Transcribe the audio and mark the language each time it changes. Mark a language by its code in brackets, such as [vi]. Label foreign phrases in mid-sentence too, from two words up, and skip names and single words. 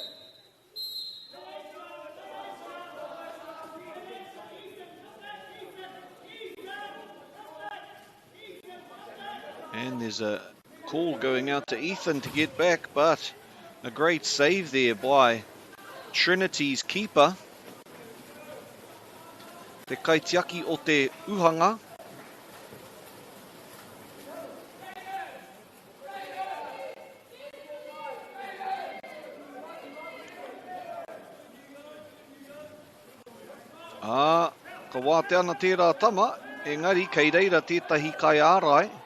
[en] And there's a call going out to Ethan to get back, but a great save there by Trinity's keeper. [mi] Te kaitiaki o te uhanga. Ka wāte ana tērā tama, engari kei reira tētahi kai ārai.